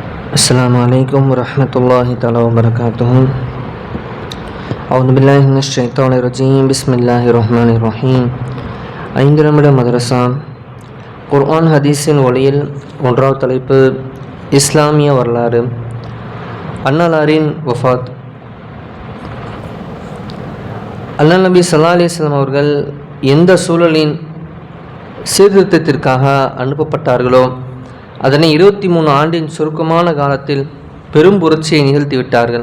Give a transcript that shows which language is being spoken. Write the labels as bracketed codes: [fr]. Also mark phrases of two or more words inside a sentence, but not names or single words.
[ar] السلام عليكم ورحمة الله تعالى وبركاته. أعوذ بالله من الشيطان الرجيم. بسم الله الرحمن الرحيم. [ta] 5 நிமிட மதரசா குர்ஆன் ஹதீஸின் ஒளியில் ஒன்றாவது தலைப்பு இஸ்லாமிய வரலாறு. அன்னலாரின் வஃபாத். அல்லாஹ் நபி [ar] صلى الله عليه وسلم [ta] அவர்கள் எந்த சூழலின் சீர்திருத்தத்திற்காக அனுப்பப்பட்டார்களோ அதனை 23 ஆண்டின் சுருக்கமான காலத்தில் பெரும் புரட்சியை நிகழ்த்திவிட்டார்கள்.